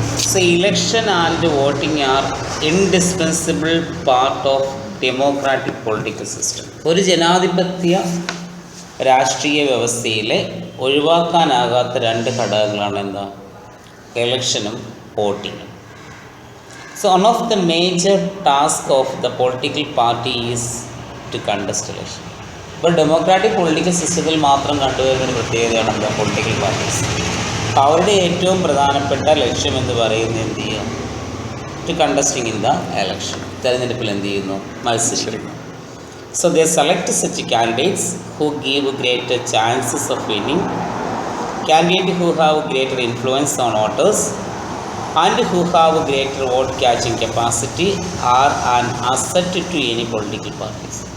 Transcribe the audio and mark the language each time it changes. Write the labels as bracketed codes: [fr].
[en] So election and voting are indispensable part of democratic political system. [ml] ഒരു ജനാധിപത്യ രാഷ്ട്രീയ വ്യവസ്ഥയിലെ ഒഴിവാക്കാനാകാത്ത രണ്ട് ഘടകങ്ങളാണ് എന്താ, ഇലക്ഷനും വോട്ടിങ്ങും. [en] So one of the major tasks of the political party is to contest election. [ml] ഇപ്പോൾ democratic political സിസ്റ്റത്തിൽ മാത്രം കണ്ടുവരുന്ന ഒരു പ്രത്യേകതയാണ് എന്താ, പൊളിറ്റിക്കൽ പാർട്ടീസ്. അപ്പോൾ അവരുടെ ഏറ്റവും പ്രധാനപ്പെട്ട ലക്ഷ്യം എന്ന് പറയുന്നത് എന്ത് ചെയ്യുക, [en] to contesting in the election, [ml] തെരഞ്ഞെടുപ്പിൽ എന്ത് ചെയ്യുന്നു, മത്സരിക്കുന്നു. [en] So they select such candidates who give greater chances of winning, candidate who have greater influence on voters and who have greater vote catching capacity are an asset to any political parties.